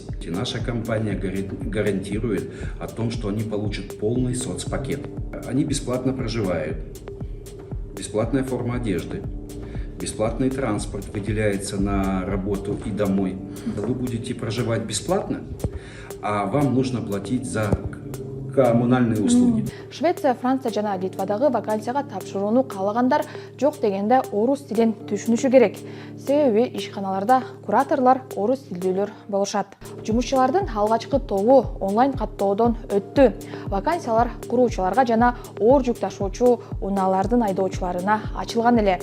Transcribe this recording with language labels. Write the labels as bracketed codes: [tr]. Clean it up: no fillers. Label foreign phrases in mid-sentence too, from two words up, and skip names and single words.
[ru] И наша компания гарантирует о том, что они получат полный соцпакет. Они бесплатно проживают, бесплатная форма одежды, бесплатный транспорт выделяется на работу и домой. Вы будете проживать бесплатно, а вам нужно платить за коммунальные услуги. [ky] Швеция, Франция жана Литвадагы вакансияга тапшырууну каалагандар жок дегенде орус тилин түшүнүшү керек. Себеби ишканаларда кураторлор орус тилдүүлөр болушат. Жумушчулардын алгачкы тобу онлайн каттоодон өттү. Вакансиялар куруучуларга жана оор жүк ташуучу унаалардын айдоочуларына ачылган эле.